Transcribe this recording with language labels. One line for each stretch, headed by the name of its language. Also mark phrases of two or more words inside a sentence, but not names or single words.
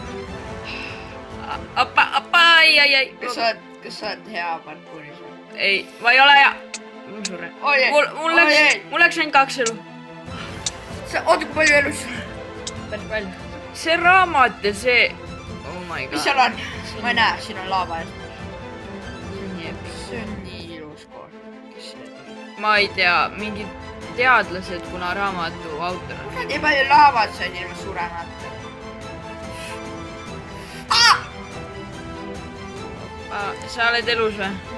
Estonian: Ai. Kas sa oled hea parkuuris? Ei, ma ei ole hea. Ma suren. Mul läks ainult 2 elu. Oota, kui palju elus? Päris palju. See raamat ja see...
English: Oh my god.
Estonian: Mis seal on? Ma ei näe, siin on laava ees. See on nii ilus koht. Ma ei tea, mingid teadlased, kuna raamatu autor on. Nii palju laavat said ilma suremata. Sa oled elus või?